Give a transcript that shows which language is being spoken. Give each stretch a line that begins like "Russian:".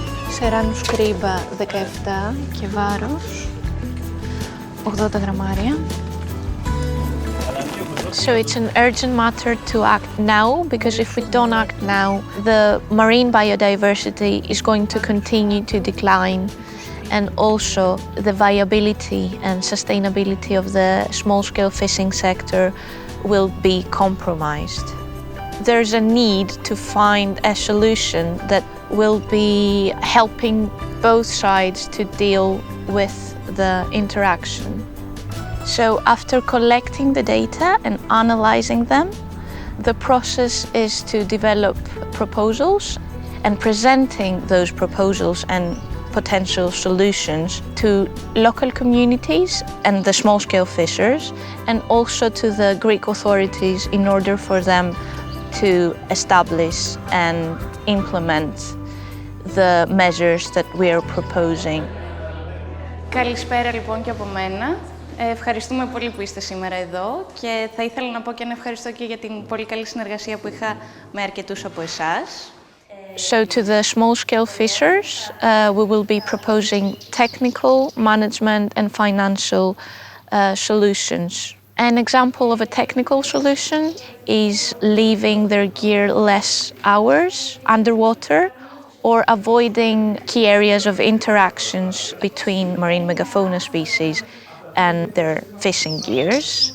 Greek: Σεράνου σκρίμπα 17 και βάρος 80 γραμμάρια.
English: So it's an urgent matter to act now, because if we don't act now, the marine biodiversity is going to continue to decline, and also the viability and sustainability of the small-scale fishing sector will be compromised. There's a need to find a solution that will be helping both sides to deal with the interaction. So after collecting the data and analyzing them, the process is to develop proposals and presenting those proposals and potential solutions to local communities and the small-scale fishers, and also to the Greek authorities in order for them to establish and implement the measures that we are proposing.
Greek: Καλησπέρα λοιπόν και από μένα. Ευχαριστούμε πολύ που είστε σήμερα εδώ και θα ήθελα να πω και ένα ευχαριστώ και για την πολύ καλή συνεργασία που είχα με αρκετούς από εσάς.
English: So to the small-scale fishers, we will be proposing technical, management and financial solutions. An example of a technical solution is leaving their gear less hours underwater or avoiding key areas of interactions between marine megafauna species and their fishing gears.